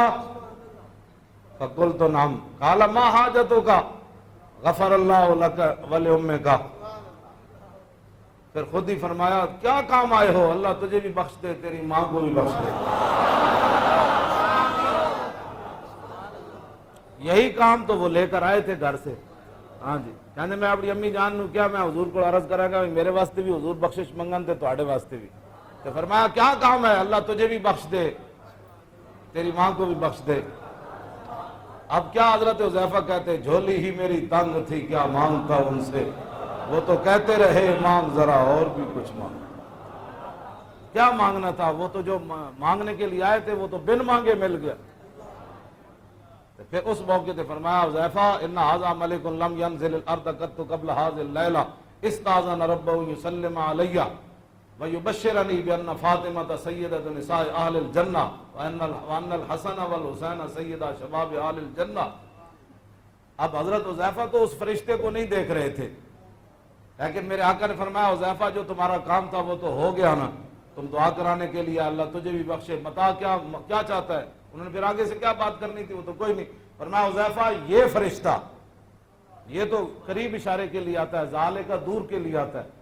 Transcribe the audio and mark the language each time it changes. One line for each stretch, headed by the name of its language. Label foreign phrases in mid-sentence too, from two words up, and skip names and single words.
Arabic: فقلت نعم. قال ما حاجتک غفر اللہ لک ولأمک.
Urdu: پھر خود ہی فرمایا کیا کام آئے ہو، اللہ تجھے بھی بخش دے تیری ماں کو بھی بخش دے. یہی کام تو وہ لے کر آئے تھے گھر سے. ہاں جی.
Punjabi: کہنے میں اپنی امی جان نو کیا میں حضور کو عرض کرا گا میرے واسطے بھی حضور بخشش منگن تے تواڈے واسطے بھی.
Urdu: تو فرمایا کیا کام ہے، اللہ تجھے بھی بخش دے تیری ماں کو بھی بخش دے. اب کیا حضرت حذیفہ کہتے جھولی ہی میری تنگ تھی کیا مانگتا ان سے، وہ تو کہتے رہے مانگ ذرا اور بھی کچھ مانگ. کیا مانگنا تھا، وہ تو جو مانگنے کے لیے آئے تھے وہ تو بن مانگے مل گیا. پھر اس موقع تے فرمایا
Arabic: حذیفہ ان ھذا ملک لم ينزل الارض قط قبل هذه الليله استاذن ربه يسلم علي ويبشرني بان فاطمه سيده نساء اهل الجنه وان الحسن والحسين سيدا شباب اهل الجنه.
Urdu: اب حضرت حذیفہ تو اس فرشتے کو نہیں دیکھ رہے تھے، لیکن میرے آقا نے فرمایا حذیفہ جو تمہارا کام تھا وہ تو ہو گیا نا، تم دعا کرانے کے لیے اللہ تجھے بھی بخشے. بتا کیا چاہتا ہے. انہوں نے پھر آگے سے کیا بات کرنی تھی، وہ تو کوئی نہیں. فرمایا حذیفہ یہ فرشتہ، یہ تو قریب اشارے کے لیے آتا ہے، زالے کا دور کے لیے آتا ہے.